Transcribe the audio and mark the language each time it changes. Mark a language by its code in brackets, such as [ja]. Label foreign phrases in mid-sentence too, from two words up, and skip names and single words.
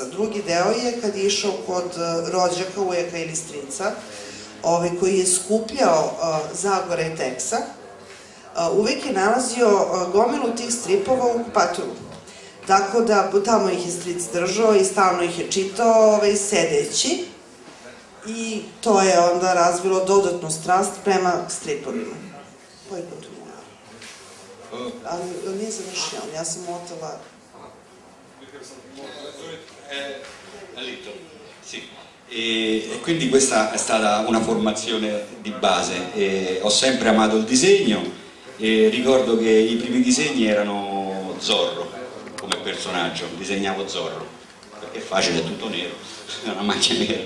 [sr] Drugi deo je kad je išao kod rođaka, ujaka ili strica, koji je skupljao Zagora i Teksa. Uvek je nalazio gomilu tih stripova u kupatilu. Tako da tamo ih je stric držao i stalno ih je čitao sedeći, i to je onda razvilo dodatnu strast prema stripovima. [it] Poi continuare. [sr] Ali nije završio, ja sam otela... [it] Sì. E quindi questa è stata una formazione di base. Ho sempre amato il disegno, e ricordo che i primi disegni erano Zorro come personaggio, disegnavo Zorro perché è facile, è tutto nero, è una macchia nera.